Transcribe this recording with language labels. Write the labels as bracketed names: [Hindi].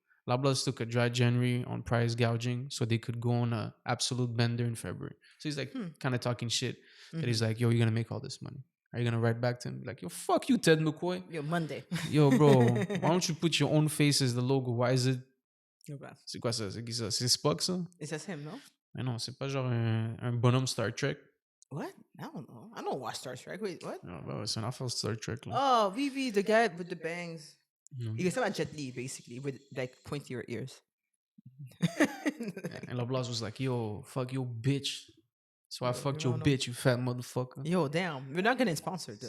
[English] Loblaws took a dry January on price gouging so they could go on a absolute bender in February. So he's like kind of talking shit. That he's like, yo, you're gonna make all this money. Are you gonna write back to him like, yo, fuck you, Ted McQuay? Yo, Monday. Yo, bro, why don't you put your own face as the logo? Why is it? [French] C'est quoi ça? C'est qui ça? C'est Spock ça? [English] It's him, no? [French] Mais non, c'est pas genre un bonhomme Star Trek. [English] What? I don't know. I don't watch Star Trek. Wait, what? [French] No, bah, c'est un affaire Star Trek. Là. [English] Oh, Vivi, the guy with the bangs. You can say about Jet Li, basically, with like pointier ears. And Loblaws was like, yo, fuck your bitch. So I fucked your bitch, you fat motherfucker. Yo, damn. We're not getting sponsored, though.